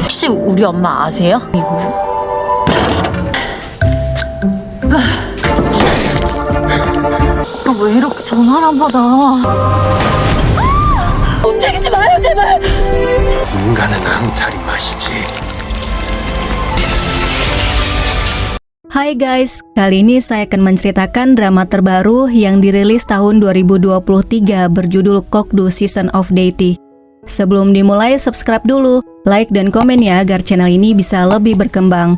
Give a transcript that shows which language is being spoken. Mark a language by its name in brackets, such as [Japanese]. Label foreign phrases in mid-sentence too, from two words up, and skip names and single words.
[Korean] 혹시 우리 엄마 아세요? 왜 이렇게 전화를 안 받아? 움직이지 마요 제발! 인간은 앙탈이 맛이지. [Indonesian] Hai guys, kali ini saya akan menceritakan drama terbaru yang dirilis tahun 2023 berjudul Kokdu Season of Deity. Sebelum dimulai, subscribe dulu, like dan komen ya agar channel ini bisa lebih berkembang.